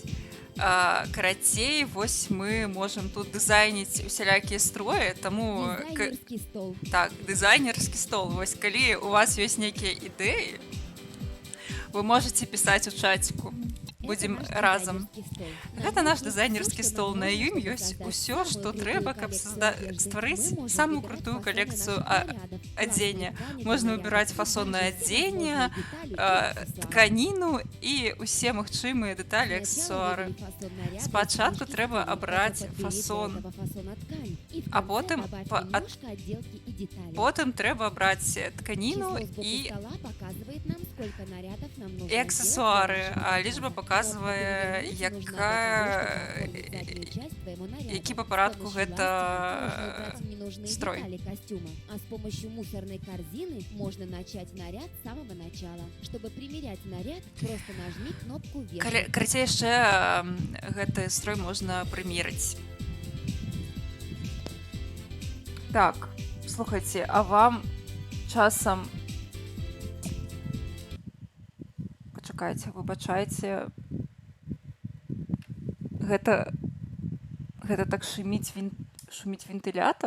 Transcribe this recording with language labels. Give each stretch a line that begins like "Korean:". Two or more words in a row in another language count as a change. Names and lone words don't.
Belarusian: Карацей, вось мы можам тут дызайніць усялякія строі, таму
Russian: Дизайнерский стол.
Belarusian: так, дызайнерскі стол. Вось калі у вас ёсць нейкія ідэі, вы можаце пісаць у чаціку. Будзем
Russian: Это наш
Belarusian: разам.
Russian: дизайнерский стол. На
Belarusian: Гэта
Russian: нем
Belarusian: наш
Russian: есть
Belarusian: дызайнерскі
Russian: всё, что
Belarusian: стол.
Russian: нам
Belarusian: На
Russian: нужно,
Belarusian: ім
Russian: чтобы
Belarusian: ёсць
Russian: создать
Belarusian: усё,
Russian: самую
Belarusian: што
Russian: крутую
Belarusian: трэба, каб
Russian: коллекцию одежды.
Belarusian: стварыць
Russian: Мы можем
Belarusian: самую
Russian: выбирать
Belarusian: крутую
Russian: фасоны
Belarusian: калекцыю
Russian: наших нарядов,
Belarusian: адзення.
Russian: классные ткани для
Belarusian: Можна
Russian: нарядов,
Belarusian: выбіраць
Russian: и
Belarusian: фасоннае
Russian: также все
Belarusian: адзення,
Russian: возможные детали и аксессуары.
Belarusian: тканіну і ўсе магчымыя дэталі,
Russian: Сначала
Belarusian: аксесуары.
Russian: выбери фасон наряда
Belarusian: Спачатку
Russian: из
Belarusian: трэба
Russian: ткани,
Belarusian: абраць
Russian: потом подбери для
Belarusian: фасон,
Russian: этого фасона ткань, и в
Belarusian: а
Russian: конце
Belarusian: потым
Russian: добавь
Belarusian: па-
Russian: немножко отделки и деталей.
Belarusian: потым трэба абраць тканіну
Russian: Число сбоку
Belarusian: і
Russian: стола показывает нам, сколько нарядов нам нужно
Belarusian: і
Russian: сделать
Belarusian: аксесуары,
Russian: для нашего
Belarusian: а лічба
Russian: показа.
Belarusian: паказвае,
Russian: Чтобы подбери нужно оформить заднюю часть твоего наряда.
Belarusian: які па парадку
Russian: С помощью
Belarusian: гэта
Russian: ластика можно убрать ненужные
Belarusian: строй.
Russian: детали костюма, а с помощью мусорной корзины можно начать наряд с самого начала. Чтобы примерять наряд, просто нажми кнопку вверх.
Belarusian: Карацей, яшчэ гэты строй можна прымерыць. Так, слухайце, а вам часам пачакайце, выбачайце, гэта так шуміць вентылятар?